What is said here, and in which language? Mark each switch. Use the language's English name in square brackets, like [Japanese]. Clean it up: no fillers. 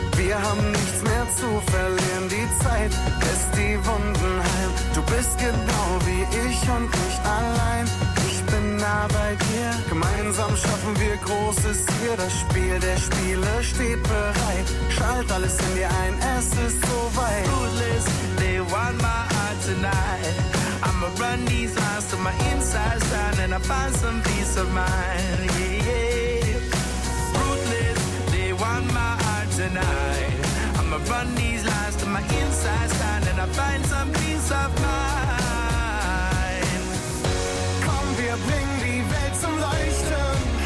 [German] Wir haben nichts mehr zu verlieren. Die Zeit lässt die Wunden heilen. Du bist genau wie ich und nicht allein. Ich bin nah bei dir. Gemeinsam schaffen wir Großes hier. Das Spiel der Spiele steht bereit. Schalt alles in dir ein, es ist soweit. [English] Ruthless, they want my heart tonight. I'ma run these lines till my insides shine and I find some peace of mind. Yeah, yeah. Ruthless, they want my heart tonight. I'ma run these lines till my insides shine and I find some peace of mind. [German] Komm, wir bringen die Welt zum Leuchten.